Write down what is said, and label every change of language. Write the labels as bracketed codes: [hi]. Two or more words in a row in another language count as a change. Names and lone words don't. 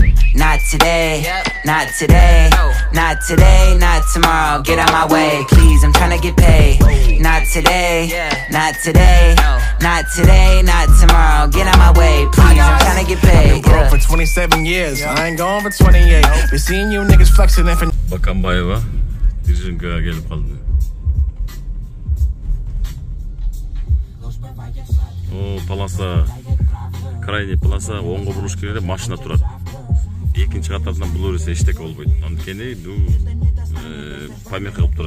[en] Not today, not today, not today, not tomorrow. Get out my way, please, I'm tryna get paid. Not today, not today, not today, not tomorrow. Get out my way, please, I'm tryna get paid. I've been broke for 27 years, I ain't going for 28. Been seeing you niggas flexing in for... [ky] Баканбаева, Диржинкага келип калды. О, полоса, [ru] крайний полоса, [ky] оңго буруш керек, машина турат. Экинчи катардан бул өрүсө эчтеке болбойт. Анткени бул помеха кылып турат.